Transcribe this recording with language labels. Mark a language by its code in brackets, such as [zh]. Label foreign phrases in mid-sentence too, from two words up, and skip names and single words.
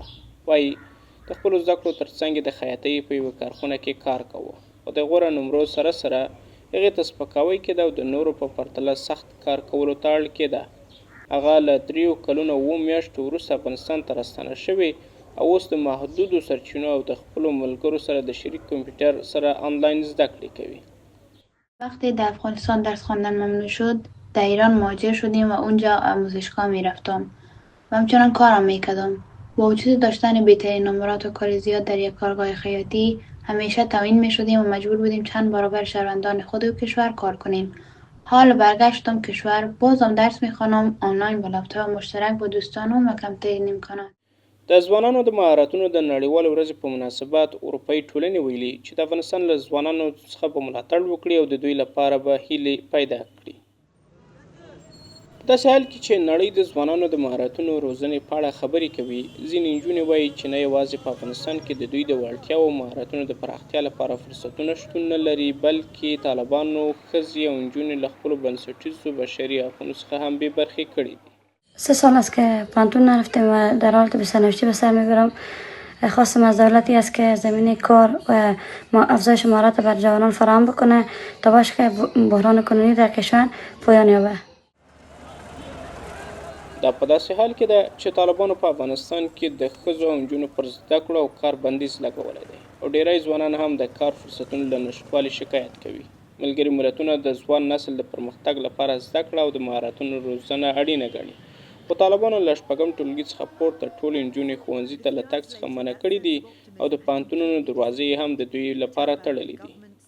[ps] وايي د خپلو زده کړو ترڅنګ د خیاطۍ په یوه کارخونه کې کار کوه او د غوره نمرو سره سره هغې ته سپکاوی کېده او د نورو په پرتله سخت کار کولو ته اړ کېده. هغه له 3 کلونو 7 میاشتو وروسته افغانستان ته راستنه شوې او اوس د محدودو سرچینو او د خپلو ملګرو سره د شریک کامپیوټر سره آنلاین زده کړې کوي. [fa] وقتی در افغانستان درس خواندن ممنوع شد در ایران مهاجر شدیم و اونجا آموزشگاه میرفتم و همچنان کارم میکردم. با وجود داشتن بهترین نمرات و کار زیاد در یک کارگاه خیاطی همیشه تعیین می شدیم و مجبور بودیم چند برابر شهروندان خود و کشور کار کنیم. حال برگشتم کشور بازم درس می خوانم آنلاین با لپتاپ مشترک با دوستانم و کمترین امکانات. [ps] د ځوانانو د مهارتونو د نړیوالې ورځې په مناسبت اروپایي ټولنې ویلي چې د افغانستان له ځوانانو څخه به ملاتړ وکړي او د دوی لپاره به هیلې پیدا کړي. داسې حال کې چې نړۍ د ځوانانو د مهارتونو روزنې په اړه خبرې کوي ځینې نجونې وایي چې نه یوازې په افغانستان کې د دوی د وړتیاو او مهارتونو د پراختیا لپاره فرصتونه شتون نه لري بلکې طالبانو ښځې او نجونې له خپلو بنسټیزو بشري حقونو څخه هم بې برخې کړي دي. [fa] 3 سال است که پانتون نرفتیم و در حالت بسرنوشتی به سر میبرم. خواستم از دولتی است که زمینه کار و افزایش مهارت بر جوانان فراهم بکنه تا باشه که بحران کنونی در کشور پایان یابه. [ps] دا په داسې حال کې ده چې طالبانو په افغانستان کې د ښځو او نجونو پر زده کړو او کار بندیز لګولی دی او ډیری ځوانان هم د کار فرصتونو له نشتوالي شکایت کوي. ملګري ملتونه د ځوان نسل د پرمختګ لپاره زده کړه او د مهارتونو روزنه اړینه ګڼي. خو طالبانو له شپږم ټولګي څخه پورته ټولې نجونې ښوونځي ته له تګ څخه منع کړي دي او د پوهنتونونو دروازې هم د دوی لپاره تړلې دي.